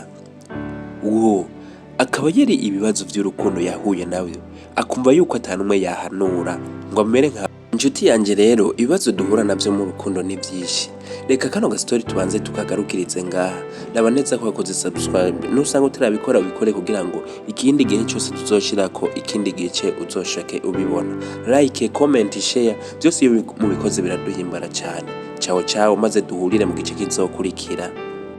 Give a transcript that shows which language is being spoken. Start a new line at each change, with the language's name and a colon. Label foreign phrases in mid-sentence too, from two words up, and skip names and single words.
Rundi: Uwo akaba yari ibibazo by'urukundo yahuye nabyo, akumva yuko atanumwe yahanura ngo amere nka inshuti yanjye. Rero ibibazo duhura nabyo mu rukundo ni byinshi. Reka kano gastori tubanze tukagarukirize ngaha. Naba neza ko wakoze subscribe, nusanga utarabikora ubikore kugira ngo ikindi gihe cyose tuzoshirako ikindi gice uzoshake ubibona.
English: Like, comment, share,
Rundi: byose iyo mubikoze biraduhimbara cyane. Ciao ciao, maze duhurire mu gice kizokurikira.